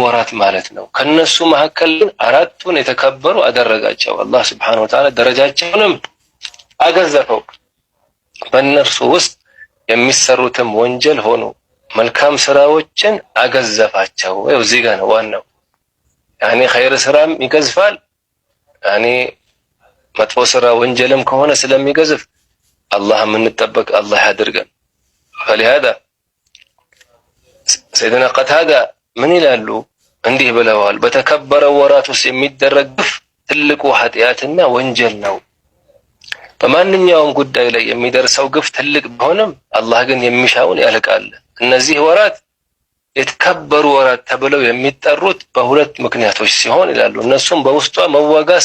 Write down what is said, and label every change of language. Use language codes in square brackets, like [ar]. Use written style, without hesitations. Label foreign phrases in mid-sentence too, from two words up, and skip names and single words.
[am] ወራት ማለት ነው ከነሱ መካከል አራቱን የተከበሩ አደረጋቸው አላህ [ar] سبحانه وتعالى [am] ደረጃቸውንም አገዘፈው በእነርሱ ውስጥ የሚሰሩትም ወንጀል ሆኖ መልካም ስራዎችን አገዘፋቸው ወይ እዚህ ጋር ነው ዋናው [ar] يعني خير [am] ስራም ይገዝፋል يعني መጥፎ ስራ ወንጀልም ከሆነ ስለሚገዝፍ አላህ ምንጠበቅ አላህ ያድርገን فلهذا سيدنا قتادة ምን ይላሉ እንዲህ ብለዋል በተከበረ ወራት ውስጥ የሚደረግ ትልቁ ኃጢአትና ወንጀል ነው በማንኛውም ጉዳይ ላይ የሚደርሰው ግፍ ትልቅ ቢሆንም አላህ ግን የሚሻውን ያልቃል እነዚህ ወራት የተከበሩ ወራት ተብለው የሚጠሩት በሁለት ምክንያቶች ሲሆን ይላሉ እነሱም በውስጧ መዋጋት